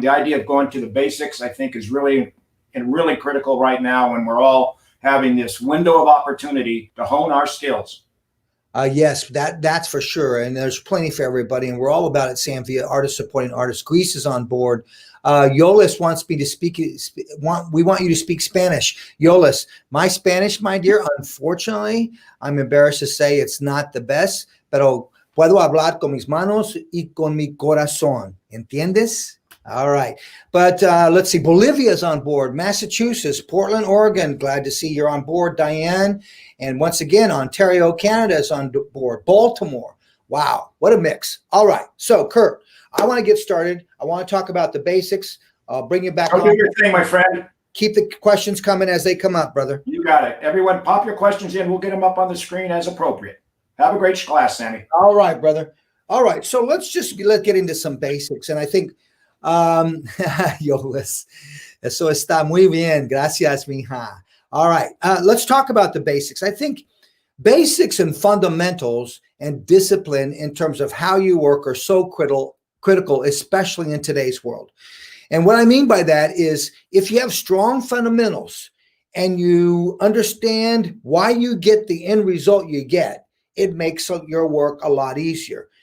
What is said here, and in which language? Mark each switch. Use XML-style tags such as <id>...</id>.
<en>The idea of going to the basics, I think, is really critical right now when we're all having this window of opportunity to hone our skills. Yes, that's for sure. And there's plenty for everybody. And we're all about it, Samvia, artists supporting artists. Greece is on board. Yolis wants me to speak. We want you to speak Spanish. Yolis, my Spanish, my dear, unfortunately, I'm embarrassed to say it's not the best,</en> <es>pero puedo hablar con mis manos y con mi corazón. ¿Entiendes?</es> <en>All right. But let's see. Bolivia's on board. Massachusetts, Portland, Oregon. Glad to see you're on board, Diane. And once again, Ontario, Canada is on board. Baltimore. Wow. What a mix. All right. So, Kurt, I want to get started. I want to talk about the basics. I'll bring you back Go on. do your thing, my friend. Keep the questions coming as they come up, brother. You got it. Everyone, pop your questions in. We'll get them up on the screen as appropriate. Have a great class, Sammy. All right, brother. All right. So let's get into some basics. And I think, Yolis,</en> <es>eso está muy bien. Gracias, mija.</es> <en>All right. Let's talk about the basics. I think basics and fundamentals and discipline in terms of how you work are so critical, especially in today's world. And what I mean by that is if you have strong fundamentals and you understand why you get the end result you get, it makes your work a lot easier.</en>